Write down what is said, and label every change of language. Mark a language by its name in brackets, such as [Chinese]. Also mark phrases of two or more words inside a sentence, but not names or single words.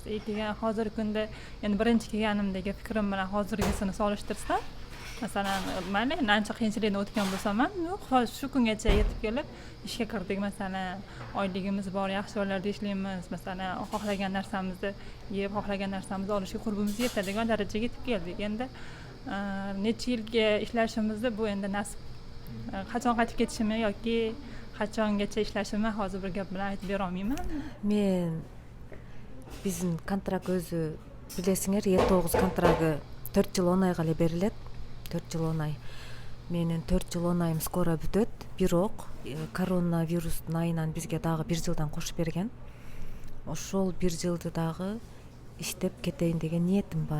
[Uzbek] Keyin hozirgi kunda endi birinchi kelganimdagi fikrim bilan hozirgisini solishtirsam, masalan, mana ancha qiyinchilikdan o'tgan bo'lsam ham, yo'q, shu kungacha yetib kelib ishga kirdik, masalan, oyligimiz bor, yaxshi joylarda ishlaymiz, masalan, xohlagan narsamizni yeb, xohlagan narsamizni olishga qurbimiz yetadigan darajaga yetib keldik. Endi necha yilga ishlashimizni bu endi nasib. Qachon qaytib ketishimni yoki qachongacha ishlashimni hozir bir gap bilan aytib bera olmayman. [Kyrgyz] Men биздин контракт өзү билесиңер, E9 контрагы 4 жыл 10 айга эле берилет. 4 жыл 10 ай. менин 4 жыл 10 айым скоро бүтөт. Бирок коронавирустун айынан бизге дагы 1 жылдан кошуп берген. Ошол 1 жылды дагы иштеп кетейин деген ниетим бар.